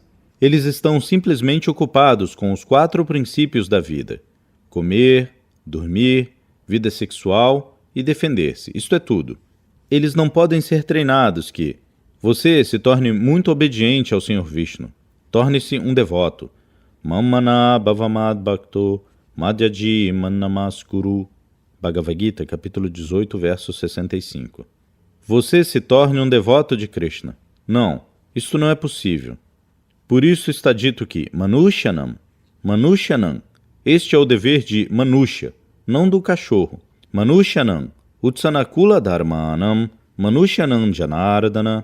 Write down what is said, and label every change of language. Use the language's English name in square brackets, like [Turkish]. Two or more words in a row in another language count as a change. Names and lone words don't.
[Portuguese] Eles estão simplesmente ocupados com os 4 princípios da vida: comer, dormir, vida sexual e defender-se. Isto é tudo. Eles não podem ser treinados que você se torne muito obediente ao Senhor Vishnu. Torne-se um devoto. [Sanskrit] Mammana bhavamad bhakto madhyaji mannamaskuru. [Portuguese] Bhagavad Gita, capítulo 18, verso 65. Você se torne um devoto de Krishna. Não, isto não é possível. Por isso está dito que Manushyanam, este é o dever de Manushya, não do cachorro. [Sanskrit] Manushyanam, Utsanakula Dharmanam, Manushyanam Janardana.